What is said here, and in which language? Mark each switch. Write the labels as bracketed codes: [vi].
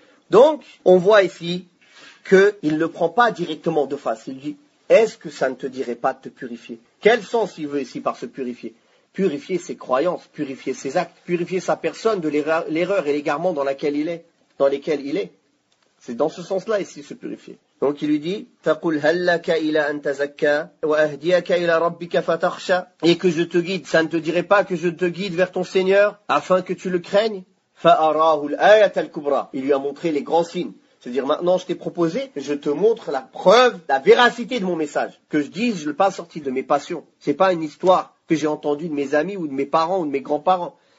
[fr] Donc, on voit ici qu'il ne prend pas directement de face. Il dit, est-ce que ça ne te dirait pas de te purifier? Quel sens il veut ici par se purifier? Purifier ses croyances, purifier ses actes, purifier sa personne de l'erreur et l'égarement dans lesquels il est. C'est dans ce sens-là ici se purifier. Donc il lui dit, [ar] فَقُلْ هَلَّكَ إِلَىٰ أَن تَزَكَّىٰ وَأَهْدِيَكَ إِلَىٰ رَبِّكَ فَتَخْشَىٰ. [fr] Et que je te guide, ça ne te dirait pas que je te guide vers ton Seigneur afin que tu le craignes? [ar] فَأَرَاهُ الْآيَةَ الْكُبْرَىٰ. [fr] Il lui a montré les grands signes. C'est-à-dire maintenant je t'ai proposé, je te montre la preuve, la véracité de mon message. Que je dise, je ne l'ai pas sorti de mes passions. C'est pas une histoire que j'ai entendue de mes amis ou de mes parents ou de mes grands-parents.